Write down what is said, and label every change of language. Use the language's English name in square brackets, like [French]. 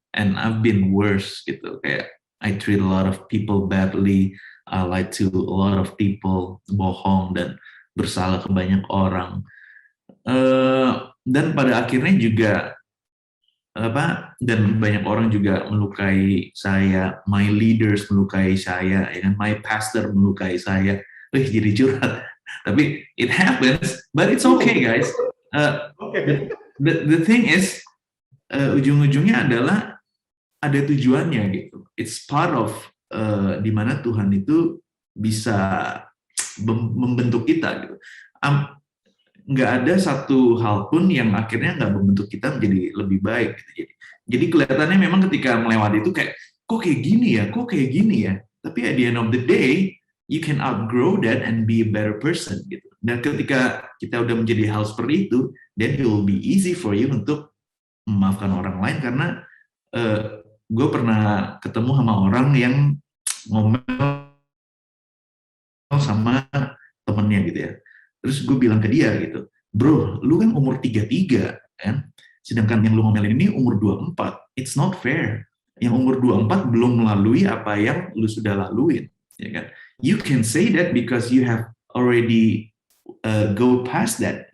[English] And I've been worse gitu, kayak I treat a lot of people badly, I lie to a lot of people, [Indonesian] bohong dan bersalah ke banyak orang. Dan pada akhirnya juga dan banyak orang juga melukai saya, [English] my leaders [Indonesian] melukai saya, ya kan, [English] my pastor [Indonesian] melukai saya. Jadi curhat. [English] Tapi it happens, but it's okay, guys. The thing is, [Indonesian] ujung-ujungnya adalah ada tujuannya gitu. [English] It's part of [Indonesian] di mana Tuhan itu bisa membentuk kita gitu. Nggak ada satu hal pun yang akhirnya nggak membentuk kita menjadi lebih baik gitu. Jadi kelihatannya memang ketika melewati itu kayak, kok kayak gini ya, tapi [English] at the end of the day you can outgrow that and be a better person gitu. [Indonesian] Dan ketika kita udah menjadi hal seperti itu, [English] then it will be easy for you [Indonesian] untuk memaafkan orang lain. Karena gue pernah ketemu sama orang yang ngomel sama temennya gitu ya. Terus gue bilang ke dia gitu, bro, lu kan umur 33, kan? Sedangkan yang lu ngomelin ini umur 24. [English] It's not fair. [Indonesian] Yang umur 24 belum melalui apa yang lu sudah laluin. Ya kan? [English] You can say that because you have already go past that.